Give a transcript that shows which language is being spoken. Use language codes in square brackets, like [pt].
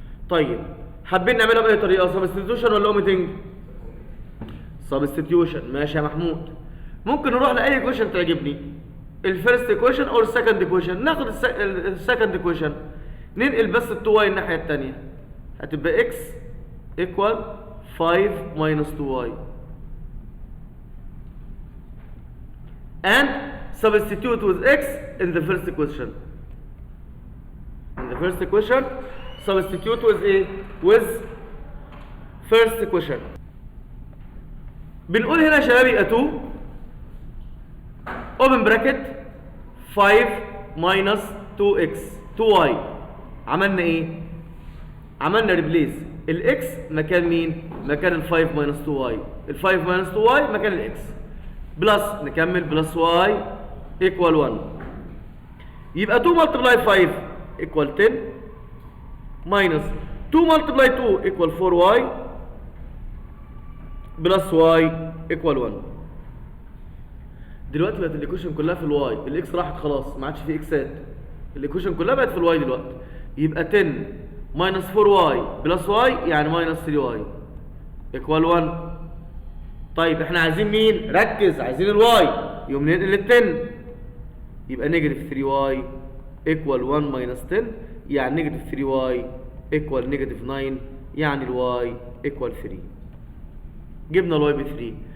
[ar] طيب حابين نعملها بأي طريقة، substitution ولا omitting؟ substitution. ماشي يا محمود. ممكن نروح لأي equation تعجبني، الفيرست equation أو السكند equation. ناخد السكند equation ننقل بس ال 2y الناحية التانية، هتبقى [en] x equal 5 minus 2y and substitute with x in the first equation. In the first equation substitute with a with first equation. [ar] بنقول هنا يا شباب يبقى 2 [en] open bracket 5 minus 2x 2y. [ar] عملنا ايه؟ عملنا ريبليس الاكس مكان مين؟ مكان ال 5 minus 2y. ال 5 minus 2y مكان الاكس بلس نكمل بلس y equal 1. يبقى 2 multiply 5 equal 10 minus 2 multiply 2 equal 4y بلس y equal 1. دلوقتي بقت الايكويشن كلها في الواي، الاكس راحت خلاص ما عادش في اكسات، الايكويشن كلها بقت في الواي دلوقتي. يبقى 10 minus 4y بلس y يعني minus 3y equal 1. طيب احنا عايزين مين؟ ركز، عايزين الواي، يقوم ننقل ال 10 يبقى نيجاتيف 3y equal 1 minus 10 يعني نيجاتيف 3y equal نيجاتيف 9 يعني الواي equal 3. جبنا الواي ب 3.